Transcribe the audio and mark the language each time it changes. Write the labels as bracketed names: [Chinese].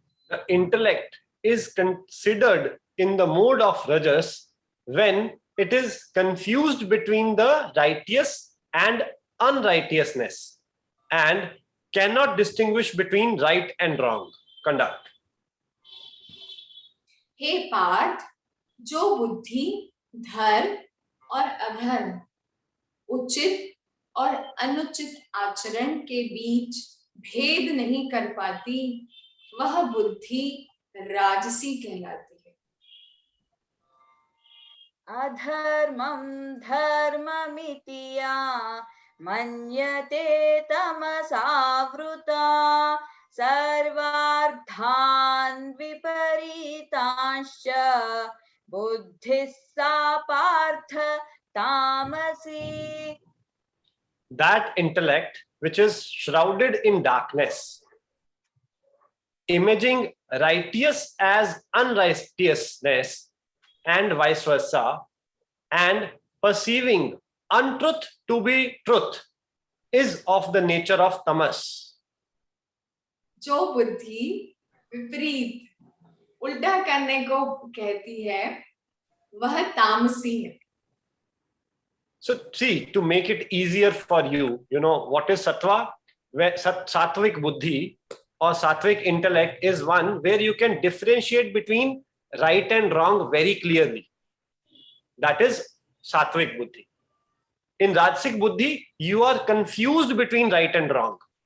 [English] The intellect is considered in the mode of rajas when it is confused between the righteous and unrighteousness and cannot distinguish between right and wrong conduct. [Hindi] हे पार्थ, जो बुद्धि धर्म और अधर्म, उचित और अनुचित आचरण के बीच भेद नहीं कर पाती, वह बुद्धि राजसी कहलाती है। [Sanskrit] अधर्मं धर्ममिति या मन्यते तमसावृता सर्वार्थान् विपरीतांश्च बुद्धिः सा पार्थ तामसी। [English] That intellect which is shrouded in darkness, imaging righteous as unrighteousness and vice versa, and perceiving untruth to be truth, is of the nature of tamas. [Hindi] जो बुद्धि विपरीत उल्टा करने को कहती है, वह तामसी है। [English] So see, to make it easier for you, you know what is sattva? Where sattvic buddhi or sattvic intellect is one where you can differentiate between right and wrong very clearly. That is sattvic buddhi. In rajasic buddhi, you are confused between right and wrong.